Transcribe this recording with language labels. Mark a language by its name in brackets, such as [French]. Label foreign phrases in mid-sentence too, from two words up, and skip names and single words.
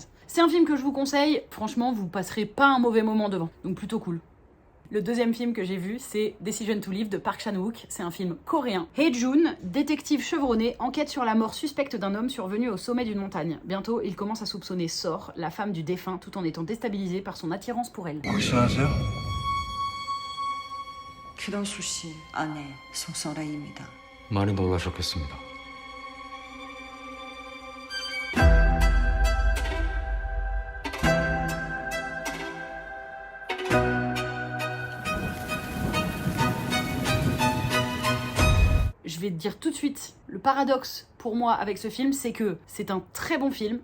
[French] C'est un film que je vous conseille. Franchement, vous passerez pas un mauvais moment devant. Donc plutôt cool. Le deuxième film que j'ai vu, c'est Decision to Live de Park Chan-wook. C'est un film coréen. Hye-jun, détective chevronné, enquête sur la mort suspecte d'un homme survenu au sommet d'une montagne. Bientôt, il commence à soupçonner Sor, la femme du défunt, tout en étant déstabilisé par son attirance pour elle. [Korean] 혹시하세요? 기동수 씨 아내 송설아입니다. 많이 놀라셨겠습니다. [French] Je vais te dire tout de suite, le paradoxe pour moi avec ce film, c'est que c'est un très bon film.